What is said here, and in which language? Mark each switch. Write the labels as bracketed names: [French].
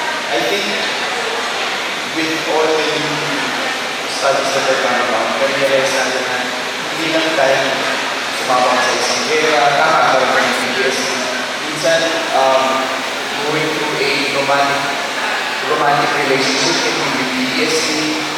[English] I think with all the studies that are done about, we realize that [Filipino] hindi lang tayo sumama ka sa isang gera, nakakaroon ka ng PTSD. [English] Minsan, going through a romantic relationship can be PTSD.